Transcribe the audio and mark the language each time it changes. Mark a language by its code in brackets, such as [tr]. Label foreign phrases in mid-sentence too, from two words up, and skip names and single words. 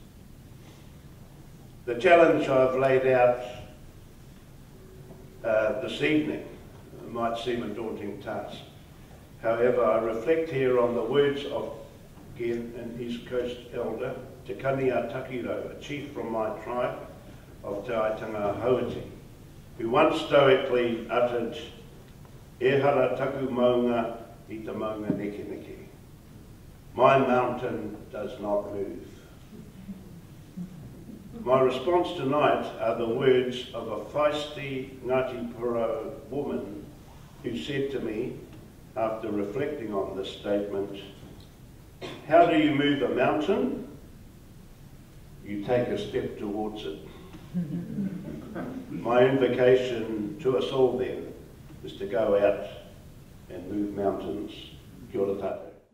[en] The challenge I've laid out this evening might seem a daunting task. However, I reflect here on the words of, again, an East Coast elder, Te Kania Takiro, a chief from my tribe of Te Aitanga Hauiti, who once stoically uttered, [mi] "E hara taku maunga I te maunga neke neke. [en] My mountain does not move." My response tonight are the words of a feisty Ngāti Porou woman who said to me, after reflecting on this statement, "How do you move a mountain? You take a step towards it." My invocation to us all then is to go out and move mountains. [mi] Kia ora tātou.